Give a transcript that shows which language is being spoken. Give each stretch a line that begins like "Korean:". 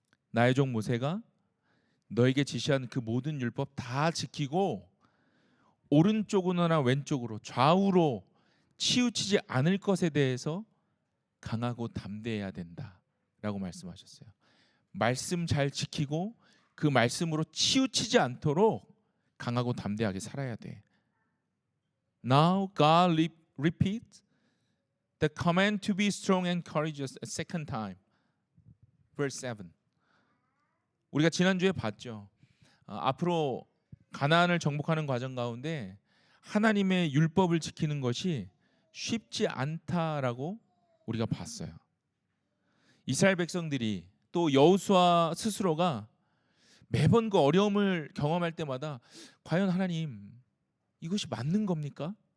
Korean: 나의 종 모세가 너에게 지시한 그 모든 율법 다 지키고 오른쪽으로나 왼쪽으로 좌우로 치우치지 않을 것에 대해서 강하고 담대해야 된다라고 말씀하셨어요. 말씀 잘 지키고 그 말씀으로 치우치지 않도록 강하고 담대하게 살아야 돼.
English: Now God repeats the command to be strong and courageous a second time. Verse 7.
Korean: 우리가 지난주에 봤죠. 앞으로 가나안을 정복하는 과정 가운데 하나님의 율법을 지키는 것이 쉽지 않다라고 우리가 봤어요. 이스라엘 백성들이 또 여호수아 스스로가 매번 그 어려움을 경험할 때마다 과연 하나님 이것이 맞는 겁니까?